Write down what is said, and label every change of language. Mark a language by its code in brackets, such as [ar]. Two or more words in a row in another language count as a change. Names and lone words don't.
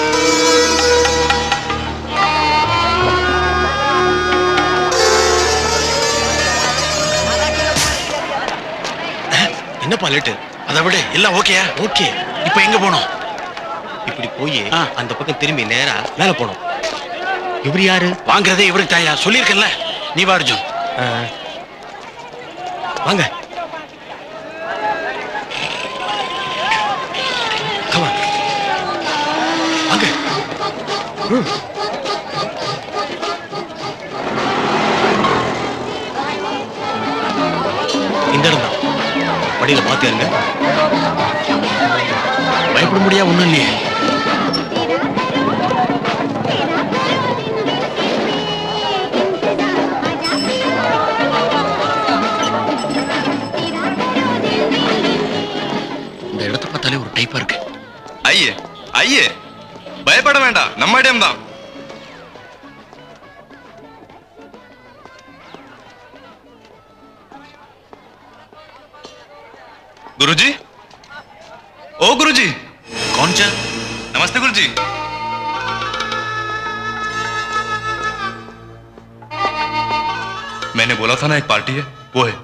[ta] என்னப்பா லேட்டு? அதை விட எல்லாம் ஓகேயா? ஓகே, இப்ப எங்க போனோம்? இப்படி போய் ஆ. அந்த பக்கம் திரும்பி நேரா மேல போனோம். இவர் யாரு? வாங்குறதே இவருக்கு தாயா, சொல்லியிருக்கேன்ல. நீ வா அர்ஜுன். ஆ. வாங்க. [en] Come on. [ta] வாங்க. இந்த இடம் தான். படியில பாத்துருங்க. பயப்பட முடியா ஒண்ணும் இல்லையே. இந்த இடத்தை பார்த்தாலே ஒரு டைப்பா இருக்கு. ஐயே ஐயே, பயப்பட வேண்டாம், நம்ம இடம் தான். [hi] गुरुजी, ओ गुरुजी। कौन चा? नमस्ते गुरुजी। मैंने बोला था ना एक पार्टी है, वो है।